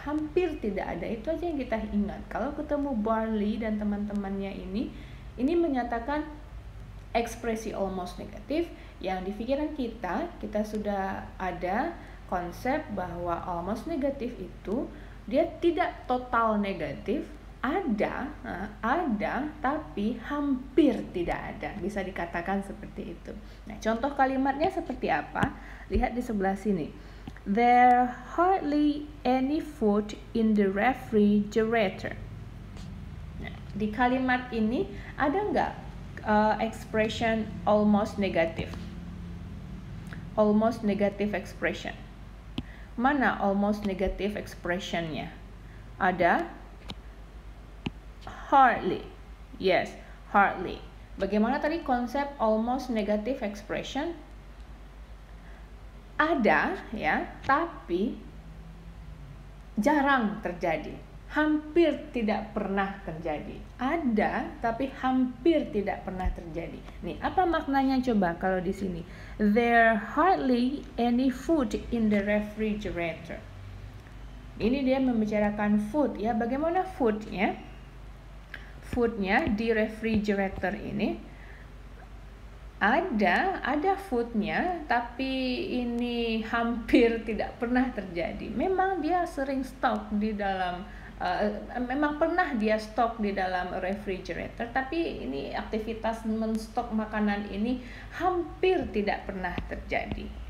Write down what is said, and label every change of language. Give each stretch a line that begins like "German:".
Indonesian: Hampir tidak ada, itu aja yang kita ingat. Kalau ketemu barely dan teman-temannya ini menyatakan ekspresi almost negatif yang di pikiran kita sudah ada konsep bahwa almost negatif itu dia tidak total negatif ada tapi hampir tidak ada, bisa dikatakan seperti itu. Nah, contoh kalimatnya seperti apa? Lihat di sebelah sini.
English: There hardly any food in the refrigerator.
Indonesian: Nah, di kalimat ini ada nggak expression almost negative? Almost negative expression. Mana almost negative expressionnya? Ada hardly. Yes, hardly. Bagaimana tadi konsep almost negative expression? Ada ya, tapi jarang terjadi. Hampir tidak pernah terjadi. Ada, tapi hampir tidak pernah terjadi. Nih, apa maknanya coba kalau di sini?
English: There hardly any food in the refrigerator.
Indonesian: Ini dia membicarakan food ya. Bagaimana foodnya? Foodnya di refrigerator ini ada foodnya, tapi ini hampir tidak pernah terjadi. Memang dia sering stok di dalam memang pernah dia stok di dalam refrigerator, tapi ini aktivitas menstok makanan ini hampir tidak pernah terjadi.